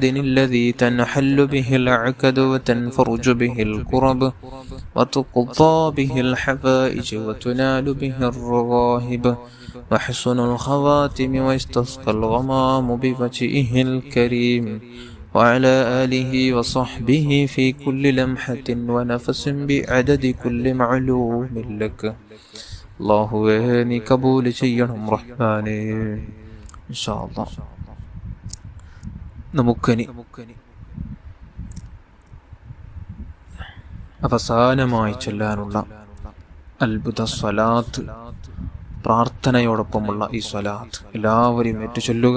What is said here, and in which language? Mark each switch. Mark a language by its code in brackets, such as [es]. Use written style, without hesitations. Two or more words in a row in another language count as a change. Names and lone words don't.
[ar] الذي تنحل به العقد وتنفرج به الكرب وتقضى به الحوائج وتنال به الرغائب وحسن الخواتم واستسقى الغمام بوجهه الكريم وعلى آله وصحبه في كل لمحة ونفس بعدد كل معلوم لك. [ml] അല്ലാഹുവേ നീ കബൂൽ ചെയ്യണം റഹ്മാനേ. [ar] إن شاء الله [ml] നമുക്കിനി അവസാനമായി ചൊല്ലാനുള്ള അത്ഭുത സ്വലാത്ത്, പ്രാർത്ഥനയോടൊപ്പമുള്ള ഈ സ്വലാത്ത് എല്ലാവരും ഏറ്റു ചൊല്ലുക.